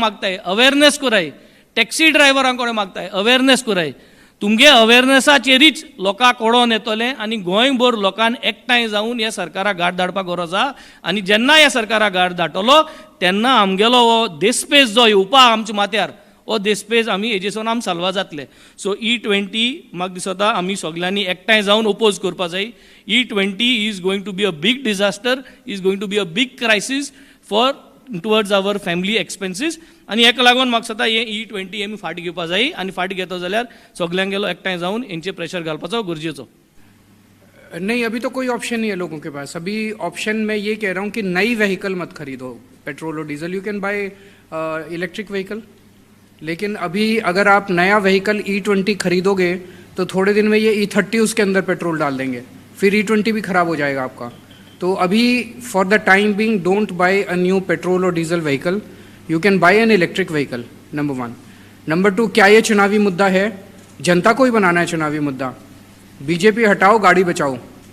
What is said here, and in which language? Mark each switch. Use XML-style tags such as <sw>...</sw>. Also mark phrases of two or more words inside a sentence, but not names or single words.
<kok>मागताय अवेरनेस कराय टॅक्सी ड्रायव्हरांक मागताय अवेरनेस कराय तुमगे अवेरनेसाचेरीच लोकांक कळोन येतलें आनी गोंयभर लोकांन एकठांय जावन ह्या सरकाराक घाट धाडपाक गरज आहा आनी जेन्ना ह्या सरकाराक घाट धाडटलो तेन्ना आमगेलो हो देस्पेस जो येवपा आमच्या माथ्यार हो देस्पेस आमी हेजेसून आमी साल्वा जातले सो E20 म्हाका दिसता आमी सगळ्यांनी एकठांय जावन ओपोज करपा जाय E20</kok> <en>is going to be a big disaster is going to be a big crisis for towards our family expenses</en> <kok>आनी हेका लागून म्हाका दिसता हे E20 आमी फाटी घेवपा जाय आनी फाटी घेतो जाल्यार सगळ्यांगेलो एकठांय जावन हेंचेर प्रेशर घालपाचो गरजेचो</kok> <hi>नहीं, अभी तो कोई ऑप्शन नहीं है लोगों के पास। अभी ऑप्शन मैं ये कह रहा हूँ कि नई व्हीकल मत खरीदो पेट्रोल और डीजल,</hi> <en>you can buy electric vehicle.</en> <hi>लेकिन अभी अगर आप नया व्हीकल E20 खरीदोगे तो थोड़े दिन में ये E30 उसके अंदर पेट्रोल डाल देंगे, फिर E20 भी ख़राब हो जाएगा आपका। तो अभी</hi> <en>for the time being don't buy a new petrol or diesel vehicle, you can buy an electric vehicle, नंबर 1।</en> <hi>नंबर 2, क्या ये चुनावी मुद्दा है? जनता को ही बनाना है चुनावी मुद्दा। बीजेपी हटाओ गाड़ी बचाओ।</hi>